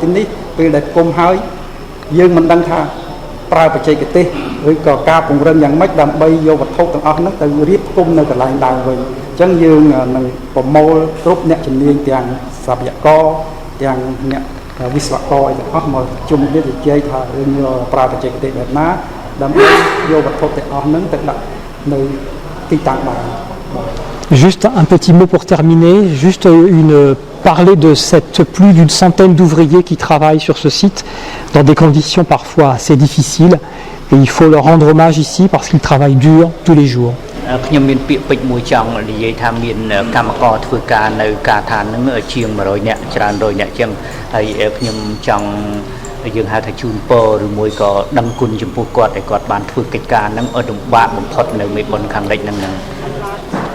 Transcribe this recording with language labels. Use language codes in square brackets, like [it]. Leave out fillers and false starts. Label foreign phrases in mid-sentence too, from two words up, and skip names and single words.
[km] ទីនេះពេលដែលផ្គុំហើយយើងមិនដឹងថាប្រើបច្ចេកទេសឬក៏ការពង្រឹងយ៉ាងម៉េចដើម្បីយកវត្ថុទាំងអស់ហ្នឹងទៅរៀបផ្គុំនៅកន្លែងដើមវិញអញ្ចឹងយើងនឹងប្រមូលគ្រប់អ្នកជំនាញទាំងស្ថាបត្យករទាំងអ្នកវិស្វករអីទាំងអស់មកជុំគ្នាជជែកថាយើងប្រើបច្ចេកទេសបែបណាដើម្បីយកវត្ថុទាំងអស់ហ្នឹងទៅដាក់នៅទីតាំងបាន [fr] Juste un petit mot pour terminer, parler de cette plus d'une centaine d'ouvriers qui travaillent sur ce site dans des conditions parfois assez difficiles et il faut leur rendre hommage ici parce qu'ils travaillent dur tous les jours. [km] ខ្ញុំមានពាក្យពេចន៍មួយចង់និយាយថាមានកម្មករធ្វើការនៅការឋានហ្នឹងជាង100នាក់ច្រើនរយនាក់ជាងហើយខ្ញុំចង់យើងហៅថាជូនពរឬមួយក៏ដឹងគុណចំពោះគាត់ដែលគាត់បានធ្វើកិច្ចការហ្នឹងឲ្យលំបាកបំផុតនៅមេបុណ្យខាងលិចហ្នឹង [fr] Merci.